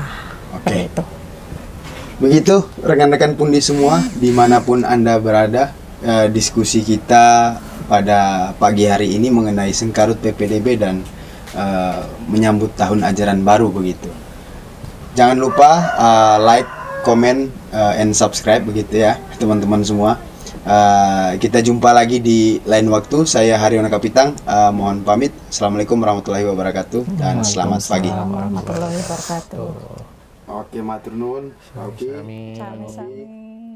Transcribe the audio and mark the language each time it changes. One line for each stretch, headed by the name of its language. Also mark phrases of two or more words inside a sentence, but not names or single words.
Indonesian: Oke. Gitu. Begitu rekan-rekan Pundi semua dimanapun Anda berada, diskusi kita pada pagi hari ini mengenai sengkarut PPDB dan menyambut tahun ajaran baru begitu. Jangan lupa
English: like, comment, and subscribe
Indonesian: begitu ya teman-teman semua. Kita jumpa lagi di lain waktu. Saya Haryono Kapitang, mohon pamit.
Arabic: السلام عليكم ورحمة الله وبركاته
Indonesian: dan selamat pagi.
Arabic: ورحمة الله وبركاته.
Indonesian: Oke,
Javanese: matur nuwun. Oke. Sami. Sami-sami.